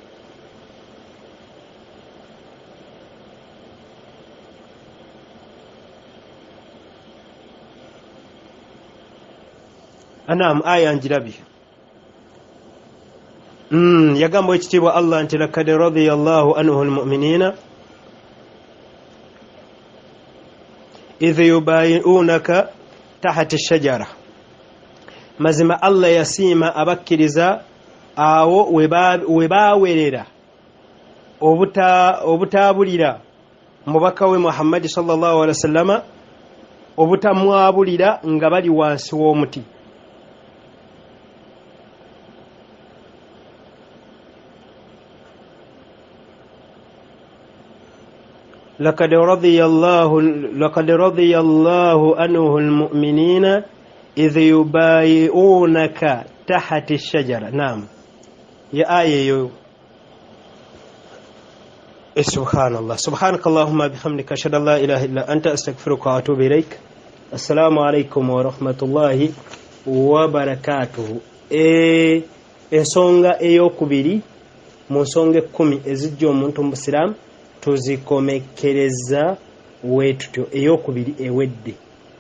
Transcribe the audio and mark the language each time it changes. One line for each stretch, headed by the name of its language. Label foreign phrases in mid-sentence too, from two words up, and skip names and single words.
Ganda: Anaam, aya njirabye. Yagamba ekitiibwa Allah nti
Arabic: لقد رضي الله عنه المؤمنين إذ يبايعونك تحت الشجرة.
Ganda: Mazima Allah yasiima abakkiriza awo we baawerera obutaabulira mubaka we Muhammad
Arabic: صلى الله عليه وسلم,
Ganda: obutamwabulira nga bali wansi w'omuti.
Arabic: لقد رضي الله عنه المؤمنين إذ يبايعونك تحت الشجرة. نعم يا آية سبحان الله. سبحانك اللهم بحمدك أشهد أن لا إله إلا أنت أستغفرك وأتوب إليك. السلام عليكم ورحمة الله وبركاته.
Ganda: ensonga ey'okubiri mu nsonga 10 ezijja omuntu mu Busiraamu tuzikomekereza wetutyo. Ey'okubiri ewedde.